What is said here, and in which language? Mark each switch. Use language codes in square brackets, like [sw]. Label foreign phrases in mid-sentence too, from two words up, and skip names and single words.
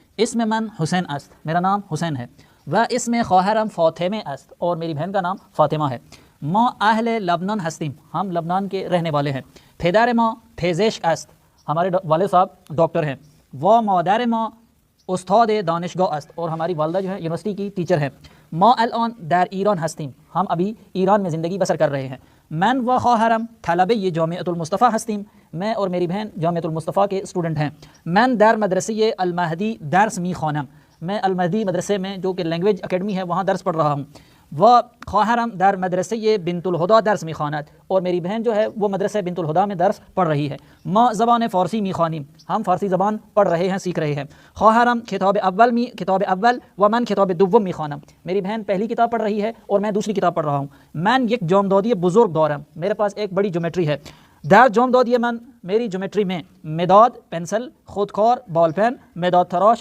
[fa] اسم من حسین است، [ur] میرا نام حسین ہے. [fa] و اسم خواهرم فاطمه است، [ur] اور میری بہن کا نام فاطمہ ہے. [fa] ما اہل لبنان هستیم، [ur] ہم لبنان کے رہنے والے ہیں. [fa] پدر ما پزشک است، [ur] ہمارے والد صاحب ڈاکٹر ہیں. [fa] و مادر ما استاد دانشگاه است، [ur] اور ہماری والدہ جو ہے یونیورسٹی کی ٹیچر ہیں. [fa] ما الان در ایران هستیم، [ur] ہم ابھی ایران میں زندگی بسر کر رہے ہیں. [fa] من و خواهرم طلبه جامعة المصطفی هستیم، [ur] میں اور میری بہن جامعة المصطفی کے اسٹوڈنٹ ہیں. [fa] من در مدرسه المهدی درس میخوانم، [ur] میں المہدی مدرسے میں جو کہ [en] language academy [ur] ہے وہاں درس پڑھ رہا ہوں. [fa] و خواهرم در مدرسه بنت الهدی درس میخواند، [ur] اور میری بہن جو ہے وہ مدرسہ بنت الهدی میں درس پڑھ رہی ہے. [fa] ما زبان فارسی میخوانیم، [ur] ہم فارسی زبان پڑھ رہے ہیں، سیکھ رہے ہیں. [fa] خواهرم کتاب اول و من کتاب دوم میخوانم، [ur] میری بہن پہلی کتاب پڑھ رہی ہے اور میں دوسری کتاب پڑھ رہا ہوں. [fa] من یک جامدادی بزرگ دارم، [ur] میرے پاس ایک بڑی جیومیٹری ہے. [fa] در جامدادی من، [ur] میری جیومیٹری میں مداد پنسل، خودکار بال پین، مداد تراش